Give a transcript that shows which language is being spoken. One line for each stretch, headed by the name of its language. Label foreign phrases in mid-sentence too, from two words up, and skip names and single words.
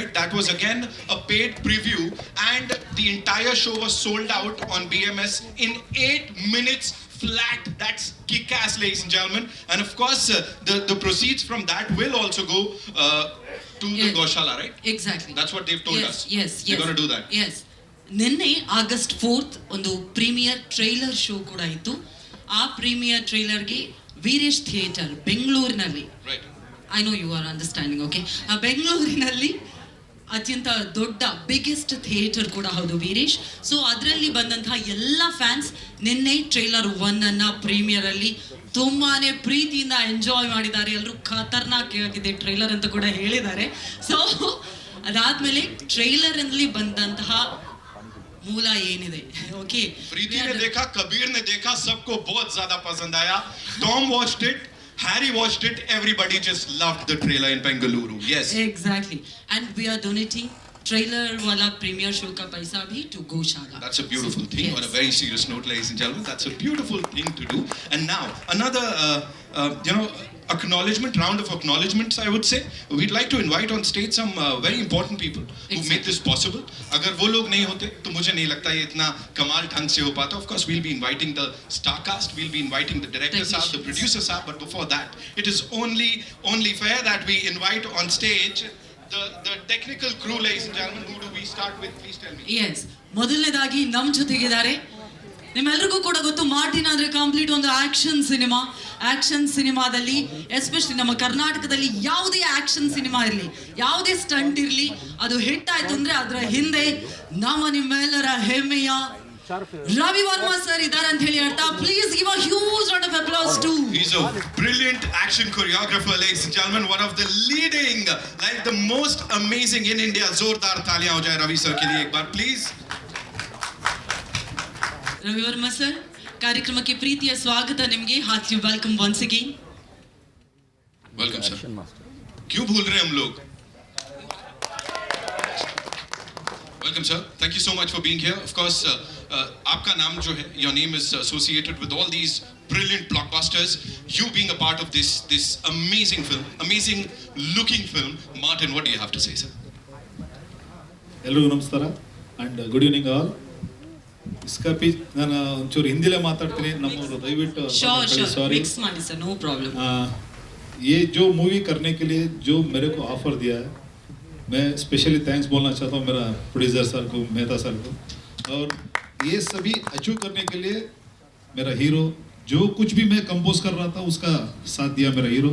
English: That was again a paid preview, and the entire show was sold out on BMS in 8 minutes flat. That's kick-ass, ladies and gentlemen. And of course, the proceeds from that will also go to the Yes. Goshala, right? Exactly. That's what they've told us. Yes. They're going to do that.
Kannada: ಎಸ್ ನಿನ್ನೆ ಆಗಸ್ಟ್ 4th ಒಂದು
English: premiere trailer show
Kannada: ಕೂಡ ಇತ್ತು. ಆ
English: premiere trailerಗೆ
Kannada: ವೀರೇಶ್ ಥಿಯೇಟರ್ ಬೆಂಗಳೂರಿನಲ್ಲಿ, Right.
English: I know you are understanding,
Kannada: ಓಕೆ, ಆ ಬೆಂಗಳೂರಿನಲ್ಲಿ ಅತ್ಯಂತ ದೊಡ್ಡ
English: biggest theatre
Kannada: ಕೂಡ ಹೌದು ವೀರೇಶ್. ಸೊ ಅದರಲ್ಲಿ ಬಂದಂತಹ ಎಲ್ಲ ಫ್ಯಾನ್ಸ್ ನಿನ್ನೆ ಟ್ರೈಲರ್ 1 ಅನ್ನ ಪ್ರೀಮಿಯರ್ ಅಲ್ಲಿ ತುಂಬಾನೇ ಪ್ರೀತಿಯಿಂದ ಎಂಜಾಯ್ ಮಾಡಿದ್ದಾರೆ. ಎಲ್ಲರೂ ಖತರ್ನಾಕ್ ಆಗಿದೆ ಟ್ರೈಲರ್ ಅಂತ ಕೂಡ ಹೇಳಿದ್ದಾರೆ. ಸೊ ಅದಾದ್ಮೇಲೆ ಟ್ರೈಲರ್ ಅಲ್ಲಿ ಬಂದಂತಹ ಮೂಲ ಏನಿದೆ, ಓಕೆ,
Hindi: प्रीति ने देखा, कबीर ने देखा, सबको बहुत ज्यादा पसंद आया.
English: Tom watched it, Harry watched it, everybody just loved the trailer in Bengaluru. Yes. Exactly, and we are donating trailer वाला premiere show
Hindi: का पैसा भी
English: to Goshala. That's a beautiful thing. Yes. On a very serious note, ladies and gentlemen, that's a beautiful thing to do. And now another, acknowledgement, round of acknowledgements, I would say. We'd like to invite on stage some very important people who made this possible.
Hindi: अगर वो लोग नहीं होते तो मुझे नहीं लगता ये इतना कमाल ढंग से हो पाता.
English: Of course, we'll be inviting the star cast, we'll be inviting the directors, the producers, but before that, it is only fair that we invite on stage the technical crew, ladies and gentlemen. Who do we start with? Please tell me.
Kannada: ಎಸ್, ಮೊದಲನೇದಾಗಿ ನಮ್ಮ ಜೊತೆಗಿದ್ದಾರೆ. ನಿಮ್ಮೆಲ್ರಿಗೂ ಕೂಡ ಗೊತ್ತು, ಮಾರ್ಟಿನ್ ಅಂದ್ರೆ ಕಂಪ್ಲೀಟ್ ಒಂದು ಆಕ್ಷನ್ ಸಿನಿಮಾದಲ್ಲಿ ಎಸ್ಪೆಷಲಿ ನಮ್ಮ ಕರ್ನಾಟಕದಲ್ಲಿ ಯಾವುದೇ ಆಕ್ಷನ್ ಸಿನಿಮಾ ಇರಲಿ, ಯಾವುದೇ ಸ್ಟಂಟ್ ಇರಲಿ, ಅದು ಹಿಟ್ ಆಯ್ತು ಅಂದ್ರೆ ಅದರ ಹಿಂದೆ ನಿಮ್ಮೆಲ್ಲರ ಹೆಮ್ಮೆಯ ರವಿ ವರ್ಮಾ ಸರ್ ಇದ್ದಾರೆ ಅಂತ ಹೇಳಿ ಹೇಳ್ತಾ,
English: Please give a huge round of applause to. He's a brilliant action choreographer, ladies and gentlemen. One of the leading, like the most amazing in India.
Hindi: जोरदार तालियां हो जाए रवि सर के लिए एक बार, please.
Kannada: ರವಿ ವರ್ಮಾ ಸರ್, ಕಾರ್ಯಕ್ರಮಕ್ಕೆ ಪ್ರೀತಿಯ ಸ್ವಾಗತ ನಿಮಗೆ.
English: Heartly welcome once again. Welcome,
Hindi: sir. क्यों भूल रहे हैं हम लोग?
English: Welcome, sir. Thank you so much for being here. Of course,
Hindi: आपका नाम जो है,
English: your name is associated with all these brilliant blockbusters. You being a part of this amazing film, amazing looking film. Martin, what do you have to say, sir?
Kannada: ಎಲ್ರಿಗೂ ನಮಸ್ಕಾರ
English: and good evening all.
Hindi: इसका भी
Kannada: ನಾನು ಒಂಚೂರು ಹಿಂದಿಲೇ ಮಾತಾಡ್ತೀನಿ, ನಮ್ಮವರು ದಯವಿಟ್ಟು श्योर सॉरी. मिक्स ಮಾಡಿ ಸರ್,
English: No problem.
Hindi: ये जो मूवी करने के लिए जो मेरे को ऑफर दिया है, मैं
English: specially thanks
Hindi: बोलना चाहता हूँ मेरा
English: producer sir
Hindi: को, मेहता सर को. और ये सभी अचीव करने के लिए मेरा हीरो, जो कुछ भी मैं कंपोज कर रहा था उसका साथ दिया मेरा हीरो.